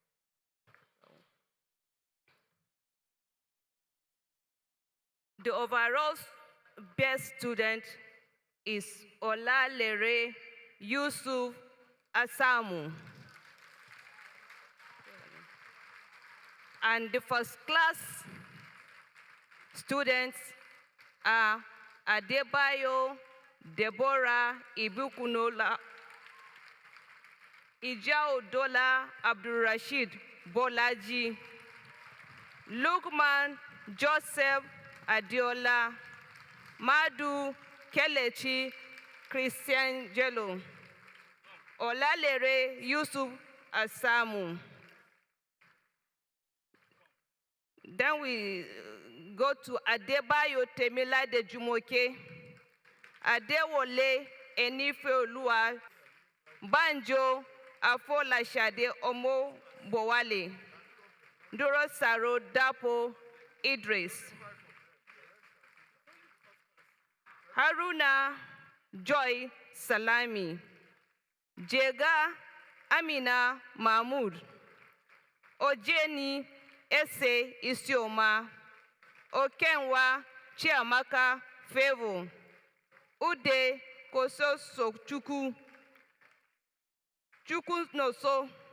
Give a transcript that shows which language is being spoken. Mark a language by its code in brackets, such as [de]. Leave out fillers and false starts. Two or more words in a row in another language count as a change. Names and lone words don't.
[en] The overall best student is Olalere Yusuf Asamu. And the first-class students are Adebayo Deborah Ibukunola, Ijaodola Abdulrashid Bolaji, Lukman Joseph Adiola, Madu Kelechi Christian Jello, Olalere Yusuf Asamu. Then we go to Adebayo Temila de Jumoke, Adewole Enifeolua, Banjo Afolashade Omo Bowale, Duro Saro Dapo Idris, Haruna Joy Salami, Jega Amina Mahmoud, Ojeni Ese Isioma, Okenwa Chiamaka Fevo, Ude Koso Sokchuku, Chuku Noso.